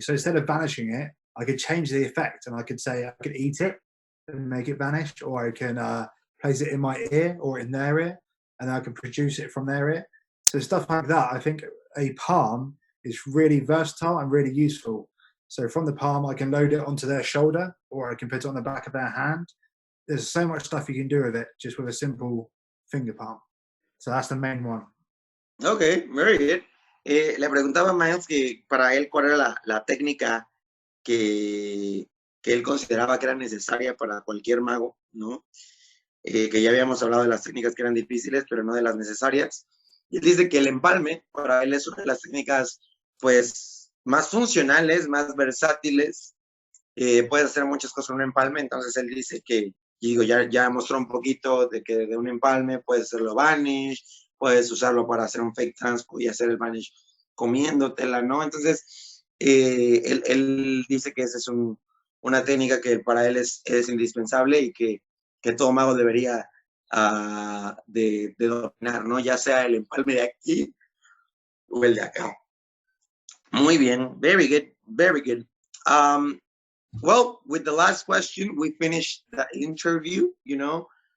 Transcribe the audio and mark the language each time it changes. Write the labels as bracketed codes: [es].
[en] So instead of vanishing it, I could change the effect and I could say I could eat it and make it vanish, or I can place it in my ear or in their ear, and I can produce it from their ear. So stuff like that, I think a palm is really versatile and really useful. So from the palm, I can load it onto their shoulder, or I can put it on the back of their hand. There's so much stuff you can do with it just with a simple finger palm. So that's the main one. Okay, very good. [es] Le preguntaba a Miles que para él cuál era la técnica que él consideraba que era necesaria para cualquier mago, ¿no? Que ya habíamos hablado de las técnicas que eran difíciles, pero no de las necesarias. Y él dice que el empalme para él es una de las técnicas, pues, más funcionales, más versátiles. Puedes hacer muchas cosas con un empalme, entonces él dice que, y digo, ya mostró un poquito de que de un empalme puedes hacerlo vanish, puedes usarlo para hacer un fake transpo y hacer el vanish comiéndotela, ¿no? Entonces, él dice que esa es una técnica que para él es indispensable y que todo mago debería de dominar, ¿no? Ya sea el empalme de aquí o el de acá. Muy bien, [en] very good, very good. Well, with the last question, we finished the interview, you know.